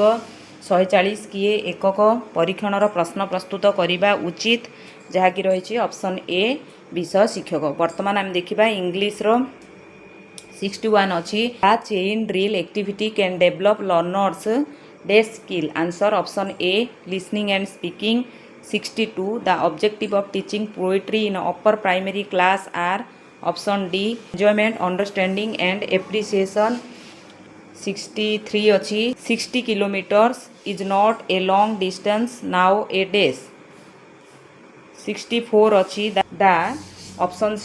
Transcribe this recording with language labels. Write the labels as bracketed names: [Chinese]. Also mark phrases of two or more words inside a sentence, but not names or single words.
[Odia] 140 କିଏ ଏକକ ପରୀକ୍ଷଣର ପ୍ରଶ୍ନ ପ୍ରସ୍ତୁତ କରିବା ଉଚିତ? ଯାହାକି ରହିଛି ଅପସନ୍ ଏ ବିଷୟ ଶିକ୍ଷକ। ବର୍ତ୍ତମାନ ଆମେ ଦେଖିବା ଇଂଲିଶର 61 ଅଛି [English] a chain drill activity can develop learners these skill. answer option A listening and speaking. 62. The objective of teaching poetry in upper primary class are option D. Enjoyment, understanding and appreciation. 63 ଅଛି 60 kilometers is not a long distance nowadays. 64 ଅଛି the option C.